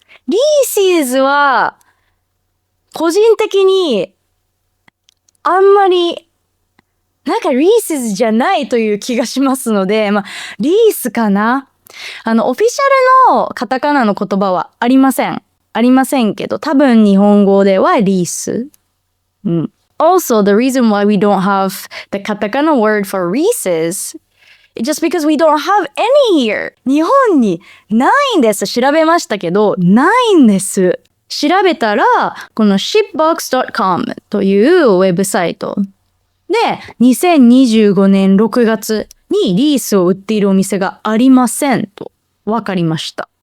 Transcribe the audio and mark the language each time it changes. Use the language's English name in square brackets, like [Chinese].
[Japanese] リーシーズは個人的にあんまりなんかリースじゃないという気がしますので、リースかな。オフィシャルのカタカナの言葉はありません。ありませんけど、多分日本語ではリース。 [English] Also, the reason why we don't have the katakana word for Reese's is just because we don't have any here. [Japanese] 日本にないんです。調べましたけど、ないんです。調べたら、この shipbox.com というウェブサイトで、2025年6月にリースを売っているお店がありませんと分かりました。